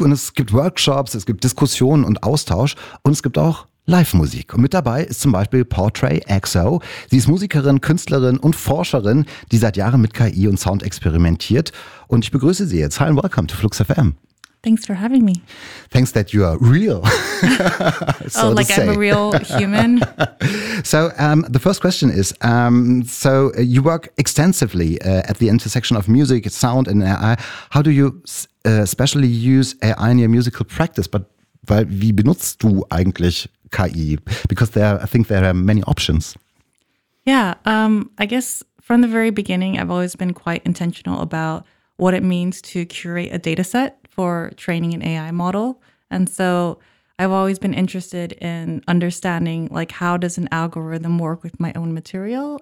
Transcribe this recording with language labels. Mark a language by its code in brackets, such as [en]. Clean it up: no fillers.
[de] Und es gibt Workshops, es gibt Diskussionen und Austausch und es gibt auch Live-Musik. Und mit dabei ist zum Beispiel Portray XO. Sie ist Musikerin, Künstlerin und Forscherin, die seit Jahren mit KI und Sound experimentiert. Und ich begrüße Sie jetzt. [en] Hi and welcome to Flux FM. Thanks for having me. Thanks that you are real. So oh, like I'm a real human. So the first question is, you work extensively at the intersection of music, sound and AI. How do you especially use AI in your musical practice? [de] Weil wie benutzt du eigentlich KI? [en] Because I think there are many options. Yeah, I guess from the very beginning, I've always been quite intentional about what it means to curate a data set for training an AI model. And so I've always been interested in understanding, like, how does an algorithm work with my own material?